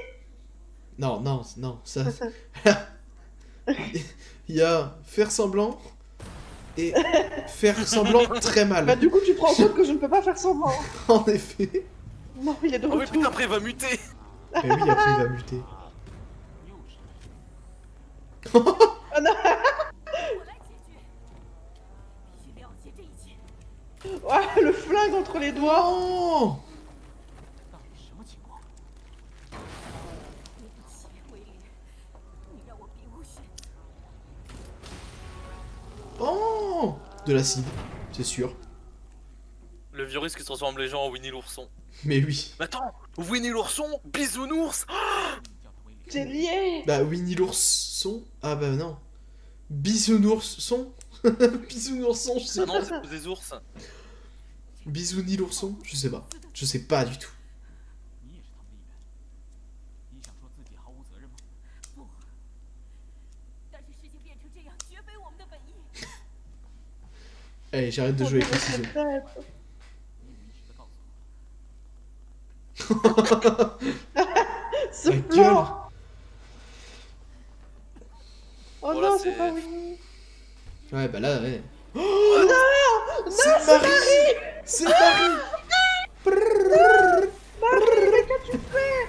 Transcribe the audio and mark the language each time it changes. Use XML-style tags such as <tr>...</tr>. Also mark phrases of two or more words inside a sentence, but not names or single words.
<fr>Non, non, non, ça... Il y a faire semblant et faire semblant très Bah mal. du coup, tu prends en compte que je ne peux pas faire semblant. En effet. Non, il est de Oh oui retour. putain après il va muter. Mais oui, après il va muter.</fr> <zh>又是</zh> <fr>Ah non.</fr> <zh>我来解决，必须了解这一切。</zh> <fr>Ah, le flingue entre les doigts. Oh</fr> <zh>到底什么情况？对不起，威廉，你让我别无选择。</zh> <fr>Oh de l'acide, c'est sûr. Le virus qui transforme les gens en Winnie l'ourson. Mais oui. Mais attends, Winnie l'ourson, bisounours.</fr> <zh>你叫他威廉。</zh> <fr>T'es lié. Bah Winnie l'ourson. Ah bah non. Bisounourson. Bisounourson, je sais Ah pas. non, c'est des ours. Bisounis l'ourson, je sais pas. Je sais pas du tout.</fr> <zh>你也是他们的一员。你想说自己毫无责任吗？不，但是事情变成这样，绝非我们的本意。</zh> <fr>Allez, j'arrête de jouer avec les ciseaux.</fr> <zh>你有意识的告诉我，</zh> <fr>Ce Ma plan. Oh Bon, là, non, c'est- c'est pas Winnie. Ouais, bah là, ouais. Oh non, c'est Marie. C'est Marie. Marie, mais qu'as-tu fait?</fr>